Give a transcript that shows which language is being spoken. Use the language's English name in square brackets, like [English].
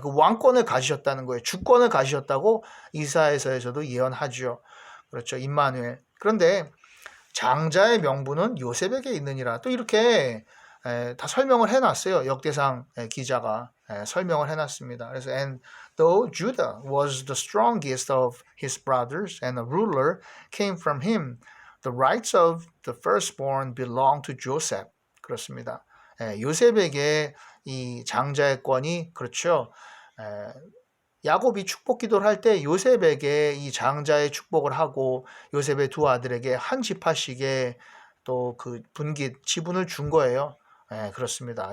[Korean] 그 왕권을 가지셨다는 거예요. 주권을 가지셨다고 이사에서에서도 예언하죠. 그렇죠. 임마누엘. 그런데 장자의 명분은 요셉에게 있느니라. 또 이렇게 다 설명을 해놨어요. 역대상 기자가 설명을 해놨습니다. [English] 그래서 and though Judah was the strongest of his brothers and a ruler came from him, the rights of the firstborn belong to Joseph. [Korean] 그렇습니다. 요셉에게 이 장자의 권이, 그렇죠. 야곱이 축복 기도를 할 때 요셉에게 이 장자의 축복을 하고 요셉의 두 아들에게 한 지파씩의 또 그 분깃 지분을 준 거예요. 그렇습니다.